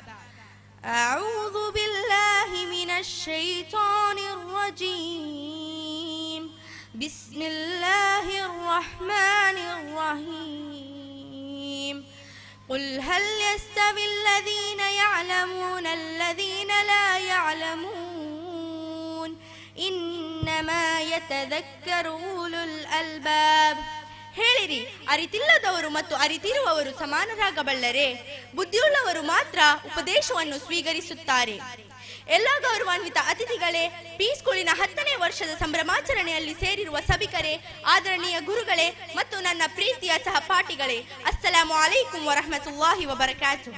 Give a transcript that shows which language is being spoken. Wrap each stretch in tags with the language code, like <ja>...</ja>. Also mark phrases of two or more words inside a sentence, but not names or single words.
<ar>أعوذ بالله من الشيطان الرجيم. بسم الله الرحمن الرحيم. قل هل يستوي الذين يعلمون الذين لا يعلمون. إنما يتذكر أولو الألباب.</ar> <kn>ಹೇಳಿರಿ, ಅರಿತಿಲ್ಲದವರು ಮತ್ತು ಅರಿತಿರುವವರು ಸಮಾನರಾಗಬಲ್ಲರೆ? ಬುದ್ಧಿಯುಳ್ಳವರು ಮಾತ್ರ ಉಪದೇಶವನ್ನು ಸ್ವೀಕರಿಸುತ್ತಾರೆ. ಎಲ್ಲ ಗೌರವಾನ್ವಿತ ಅತಿಥಿಗಳೇ, ಪೀಸ್ ಸ್ಕೂಲಿನ 10ನೇ ವರ್ಷದ ಸಂಭ್ರಮಾಚರಣೆಯಲ್ಲಿ ಸೇರಿರುವ ಸಭಿಕರೇ, ಆದರಣೀಯ ಗುರುಗಳೇ ಮತ್ತು ನನ್ನ ಪ್ರೀತಿಯ ಸಹಪಾಠಿಗಳೇ,</kn> <ar>السلام عليكم ورحمة الله وبركاته.</ar>